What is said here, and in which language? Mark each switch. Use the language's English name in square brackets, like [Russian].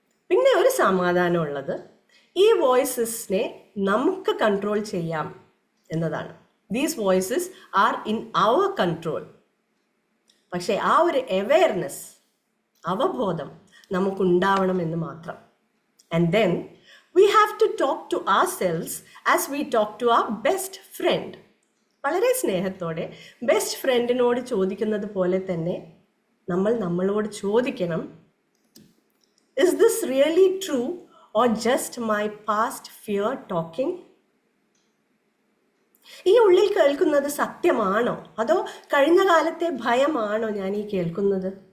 [Malayalam] പിന്നെ ഒരു സമാധാനമുള്ളത്, ഈ വോയിസസിനെ നമുക്ക് കൺട്രോൾ ചെയ്യാം എന്നതാണ്. [English] These voices are in our control. [Malayalam] പക്ഷേ ആ ഒരു അവെയർനെസ്, അവബോധം നമുക്കുണ്ടാവണമെന്ന് മാത്രം. [English] And then we have to talk to ourselves as we talk to our best friend. [Malayalam] വളരെ സ്നേഹത്തോടെ ബെസ്റ്റ് ഫ്രണ്ടിനോട് ചോദിക്കുന്നത് പോലെ തന്നെ നമ്മൾ നമ്മളോട് ചോദിക്കണം, [English] is this really true or just my past fear talking? [Malayalam] ഈ ഉള്ളിൽ കേൾക്കുന്നത് സത്യമാണോ അതോ കഴിഞ്ഞ കാലത്തെ ഭയമാണോ ഞാൻ ഈ കേൾക്കുന്നത്?